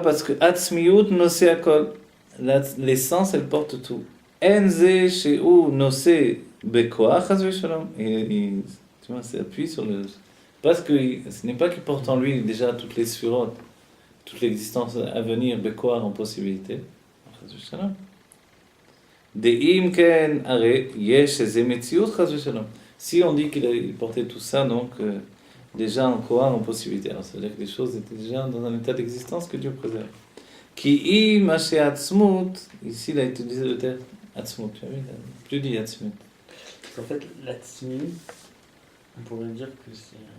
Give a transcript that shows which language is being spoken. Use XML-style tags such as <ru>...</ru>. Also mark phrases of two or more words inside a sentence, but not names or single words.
<fr>Parce que</fr> <he>עצמות נושא הכל.</he> <fr>L'essence, elle porte tout.</fr> <he>אין זה שהוא נושא בכח, חס ושלום.</he> <fr>Et tu vois, c'est appuyé sur le. Parce que ce n'est pas qu'il porte en lui déjà toutes les sphirotes, toute l'existence à venir, Bekoach en possibilité.</fr> <he>חס ושלום. דאם כן הרי יש זה מציאות חס ושלום.</he> <fr>Si on dit qu'il portait tout ça, donc déjà en Koach en possibilité. Alors ça veut dire que les choses étaient déjà dans un état d'existence que Dieu préserve.</fr> <he>כי אם אשר עצמות,</he> <fr>ici il a utilisé le terme atzmut, tu as vu, il a plus dit atzmut. Parce qu'en fait, l'atzmi, on pourrait dire que c'est</fr>